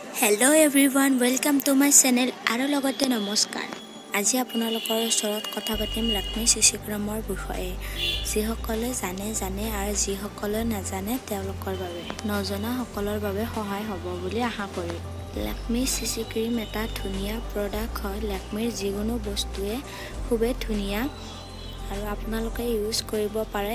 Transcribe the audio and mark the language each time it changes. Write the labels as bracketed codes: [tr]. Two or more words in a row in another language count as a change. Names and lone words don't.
[en] hello everyone welcome to my channel [as] আৰু লগতে নমস্কাৰ। আজি আপোনালোকৰ ওচৰত কথা পাতিম লাকমি চিচি ক্ৰীমৰ বিষয়ে। যিসকলে জানে আৰু যিসকলে নাজানে তেওঁলোকৰ বাবে নজনা সকলৰ বাবে সহায় হ'ব বুলি আশা কৰি। লাকমি চিচি ক্ৰীম এটা ধুনীয়া প্ৰডাক্ট হয়। লাকমিৰ যিকোনো বস্তুৱে খুবেই ধুনীয়া আৰু আপোনালোকে ইউজ কৰিব পাৰে।